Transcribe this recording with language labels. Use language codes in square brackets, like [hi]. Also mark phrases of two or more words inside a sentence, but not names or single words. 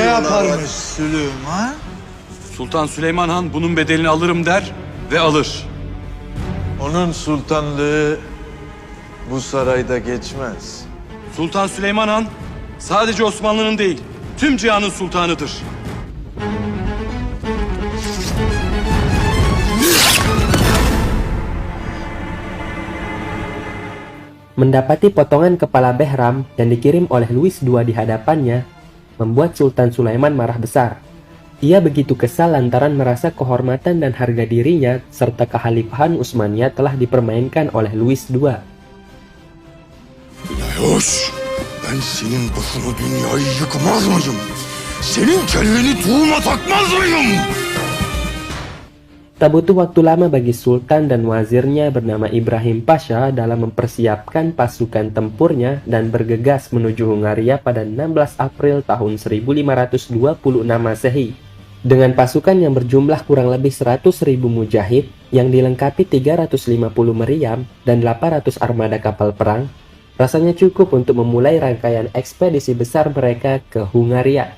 [tr] yaparmış Süleyman? Sultan Süleyman Han bunun bedelini alırım der ve alır. Onun sultanlığı bu sarayda geçmez. Sultan Süleyman Han sadece Osmanlı'nın değil, tüm cihanın sultanıdır. [id] Mendapati potongan kepala Behram yang dikirim oleh Louis II di hadapannya, membuat Sultan Sulaiman marah besar. Ia begitu kesal lantaran merasa kehormatan dan harga dirinya serta kehalifahan Utsmaniyah telah dipermainkan oleh Louis II. [tr] Lajos, ben senin başına dünyayı yıkmaz mıyım? Senin kelleni tuğuma takmaz mıyım? [id] Tak butuh waktu lama bagi Sultan dan wazirnya bernama Ibrahim Pasha dalam mempersiapkan pasukan tempurnya dan bergegas menuju Hungaria pada 16 April tahun 1526 Masehi. Dengan pasukan yang berjumlah kurang lebih 100.000 mujahid yang dilengkapi 350 meriam dan 800 armada kapal perang, rasanya cukup untuk memulai rangkaian ekspedisi besar mereka ke Hungaria.